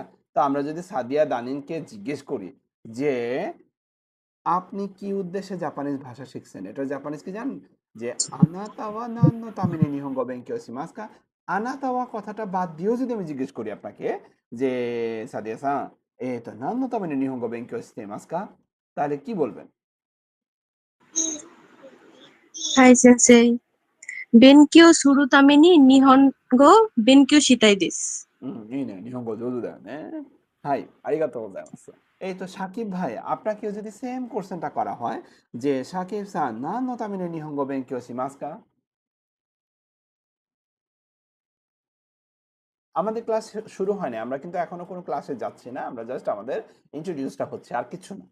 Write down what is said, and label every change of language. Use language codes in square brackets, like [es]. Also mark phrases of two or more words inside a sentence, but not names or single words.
[bn] তো আমরা যদি সাদিয়া দানিনকে জিজ্ঞেস করি যে, আপনি কি উদ্দেশ্যে জাপানিজ ভাষা শিখছেন? এটার জাপানিজ কি জানেন? [ja] যে あなた は 何 の ため に 日本語 勉強 します か? あなた は [bn] কথাটা বাদ দিয়েও যদি আমি জিজ্ঞেস করি আপনাকে যে, সাদিয়া সান, [ja] 何 の ため に 日本語 勉強 して います か? [bn] তাহলে কি বলবেন? [ja] はい、先生。勉強するために日本語を勉強したいです。いいね。日本語上手だよね。はい、ありがとうございます。 [bn] সাকিব ভাই, আপনাকেও যদি সেম কোশ্চেনটা করা হয় যে সাকিব সান [ja] 何 の ため に 日本語 勉強 します か? [bn] আমাদের ক্লাস শুরু হয়নি। আমরা কিন্তু এখনো কোনো ক্লাসে যাচ্ছি না। আমরা জাস্ট আমাদের ইন্ট্রোডিউসটা হচ্ছে, আর কিছু না।